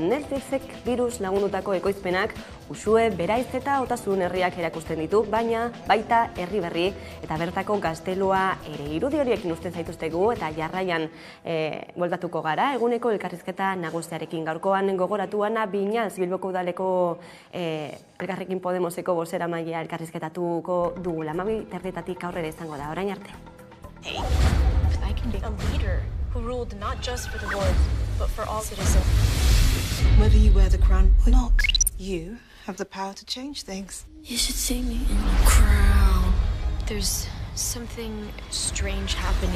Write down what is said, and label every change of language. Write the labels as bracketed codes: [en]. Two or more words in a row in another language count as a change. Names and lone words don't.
[eu] Netflixek diruz lagundutako ekoizpenak Uxue, Beraiz eta Otasun herriak erakusten ditu, baina baita herri berri eta bertako gaztelua ere. Irudi horiekin uzten zaituztegu eta jarraian bueltatuko gara. Eguneko elkarrizketa nagusiarekin gaurkoan gogoratuana Binaz Bilboko udaleko Elkarrekin Podemoseko bozeramailea elkarrizketatuko dugula. 12:30 aurrera izango da, orain arte. [en] Hey, I can be a leader who ruled not just for the Lord, but for all citizens. Whether you wear the crown or not, you have the power to change things. You should see me in a crown. There's something strange happening.